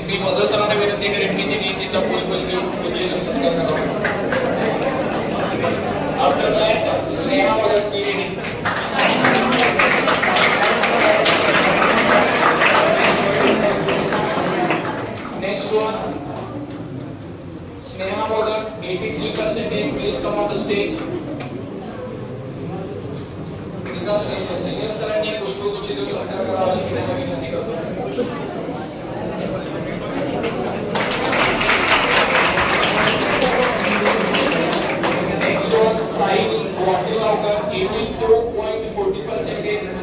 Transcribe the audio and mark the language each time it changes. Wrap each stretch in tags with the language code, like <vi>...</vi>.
<mr>मी मजर सरांना विनंती करेन की त्यांनी तिचा पुष्पगुच्छ घेऊन उच्च सत्कार करावा.</mr> <en>After that, Sneha Modak Pirini. Next one, Sneha Modak, 83%. Please come on the stage.</en> <mr>तिचा सिनियर सरांनी पुष्पगुच्छ देऊन सत्कार करावा अशी त्यांना विनंती करतो.</mr> <en>Next one, Sahil Guwahatilaukar, 82.40%.</en>